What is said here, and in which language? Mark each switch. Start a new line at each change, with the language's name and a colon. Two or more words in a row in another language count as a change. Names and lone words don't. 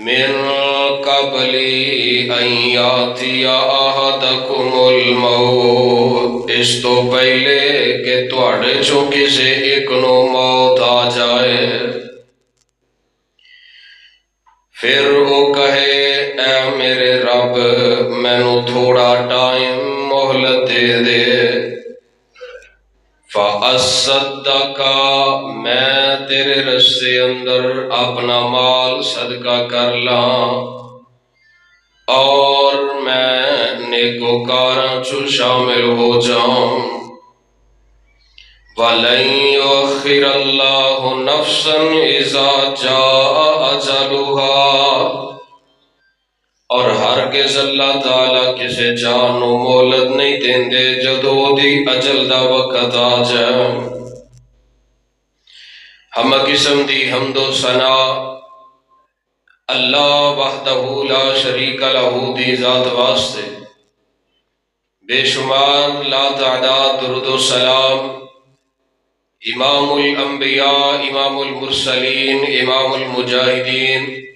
Arabic: من قبل ان یاتی احدکم الموت،
Punjabi: اس تو پہلے کہ تواڈے چوں کسے ایک نو موت آ جائے۔ پھر وہ کہے اے میرے رب مینوں تھوڑا ٹائم مہلت دے دے، فَأَصَّدَّقَ میں تیرے رستے اندر اپنا مال صدقہ کر لاں اور میں نیکوکاراں چوں شامل ہو جاؤں۔
Arabic: وَلَن يُؤَخِّرَ اللَّهُ نَفْسًا إِذَا جَاءَ أَجَلُهَا،
Punjabi: اور ہرگز اللہ تعالیٰ کسے جان نو مہلت نہیں دیندے جدوں دی اجل دا وقت آ جائے۔ ہم قسم دی حمد و ثنا
Arabic: اللہ وحدہ لا شریک لہ
Punjabi: دی ذات واسطے، بے شمار لا تعداد درود و سلام امام الانبیاء، امام المرسلین، امام المجاہدین،